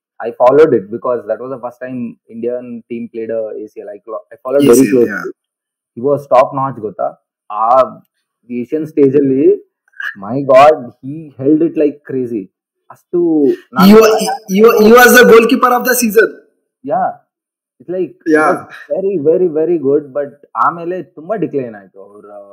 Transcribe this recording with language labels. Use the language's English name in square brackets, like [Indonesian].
[English] I followed it because that was the first time Indian team played a ACL. I followed very ACL, closely. yeah. He was top notch, ಗೊತ್ತಾ. ಆ Asian stage ಅಲ್ಲಿ my god he held it like crazy. [Kannada] ಅಷ್ಟು [English] He was the goalkeeper of the season. yeah, it's like Yeah. it was very very very good, but [Kannada] ಆಮೇಲೆ ತುಂಬಾ decline ಆಯ್ತು ಅವ್ರ.